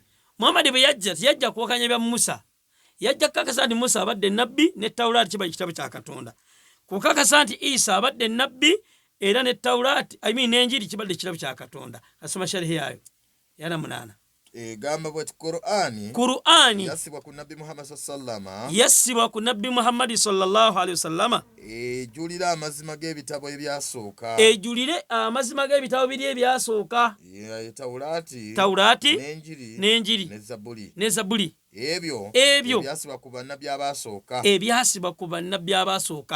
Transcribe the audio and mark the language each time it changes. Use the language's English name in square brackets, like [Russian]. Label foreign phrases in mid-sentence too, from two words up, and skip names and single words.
[Ganda] Muhammadi bwe yajja kuwakanya bya Musa yajja kukakasa nti Musa abadde nabbi ne Tawulaati kiba ekitabo kya Katonda kukakasa nti Isa abadde nabbi era ne Tawulaati n'enjiri kibadde ekitabo kya Katonda asoma sharihi yayo ya 8 egamba bweti Qur'An yassibwa ku Nabbi Muhammad [Arabic] صلى الله عليه وسلم [Ganda] ejulira amazima g'ebitabo ebyasooka biri ebyasooka Tawulaati n'enjiri ne Zabuli ebyo ebyasibwa ku bannabbi abasooka